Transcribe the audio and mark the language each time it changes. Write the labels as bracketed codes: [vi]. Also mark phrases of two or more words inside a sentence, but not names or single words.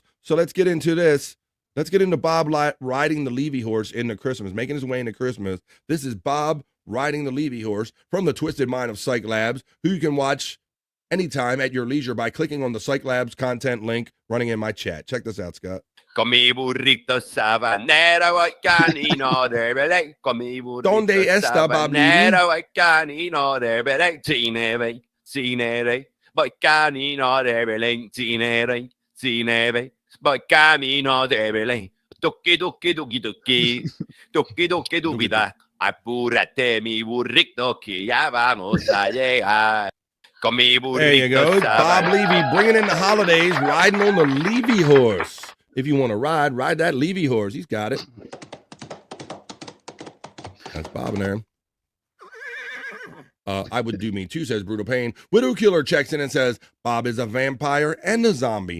[en] So let's get into this. Let's get into Bob riding the Levy horse into Christmas, making his way into Christmas. This is Bob riding the Levy horse from the Twisted Mind of Cyke Labs, who you can watch anytime at your leisure by clicking on the Cyke Labs content link running in my chat. Check this out, Scott. [es] Con mi burrito sabanero voy canino de Belén. Con mi burrito ¿Dónde está Bob Levy? sabanero voy canino de Belén. Cinere, cinere. Voy canino de Belén. Cinere, cinere. Voy camino de Belén. Tuki, tuki, tuki, tuki. Tuki, tuki, dubida. Apúrate, mi burrito, que ya vamos a llegar. Con mi burrito. [en] There you go. Bob Levy bringing in the holidays, riding on the Levy horse. If you want to ride that Levy horse. He's got it. That's Bob in there. I would do me too, says Brutal Pain. Widow Killer checks in and says, Bob is a vampire and a zombie.